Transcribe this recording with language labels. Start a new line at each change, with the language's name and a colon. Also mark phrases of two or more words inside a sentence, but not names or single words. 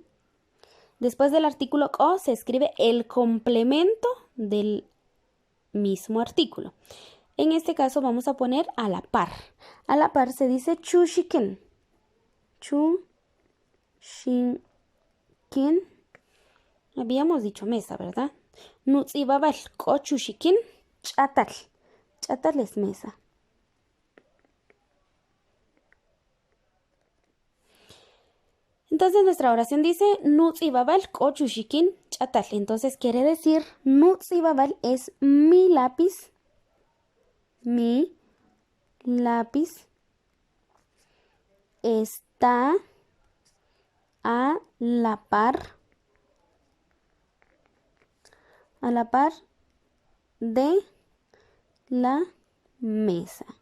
Spanish: Después del artículo ko se escribe el complemento del mismo artículo. En este caso vamos a poner a la par. A la par se dice chushikin.
Kaqchikel: Chushikin.
Spanish: Habíamos dicho mesa, ¿verdad?
Kaqchikel: Nutzibabal ko chushikin chatal.
Spanish: Chatal es mesa. Entonces nuestra oración dice
Kaqchikel: Nutzibabal ko chushikin chatal.
Spanish: Entonces quiere decir Nutzibabal es mi lápiz. Mi lápiz está a la par de la mesa.